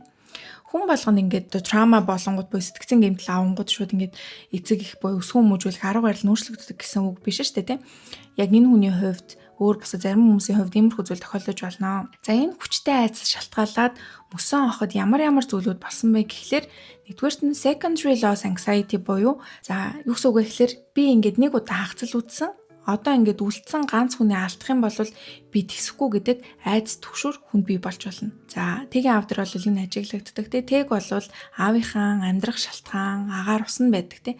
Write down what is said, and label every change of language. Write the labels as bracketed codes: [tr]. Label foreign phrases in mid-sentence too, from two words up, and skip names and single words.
[mn] Хүн болгонд ингээд траума болонгууд буюу сэтгцэн гэмтэл авангууд шууд ингээд эцэг их буюу өсгөн хүмүүжүүлэх арга барил нөөцлөгддөг гэсэн үг биш шүү дээ тийм. Яг энэ хүний хувьд өөр бас зарим хүмүүсийн хувьд иймэрхүү зүйл тохиолдож байна. За энэ хүчтэй айцаас шалтгаалаад мөсөн охид ямар зүйлүүд болсон бэ гэхлээр нэгдүгээрт нь [en] secondary loss anxiety [mn] буюу за юу гэсэн үг вэ гэхлээр би ингээд нэг удаа хагцал үтсэн. Одоо ингээд үлдсэн ганц хүнээ алдах юм бол би тэсэхгүй гэдэг айдас түгшүүр хүнд бий болж болно. За тэгийн аав дээр бол энэ ажиглагддаг те. Тэг бол аавынхаа амьдрах шалтгаан, агаар усан байдаг те.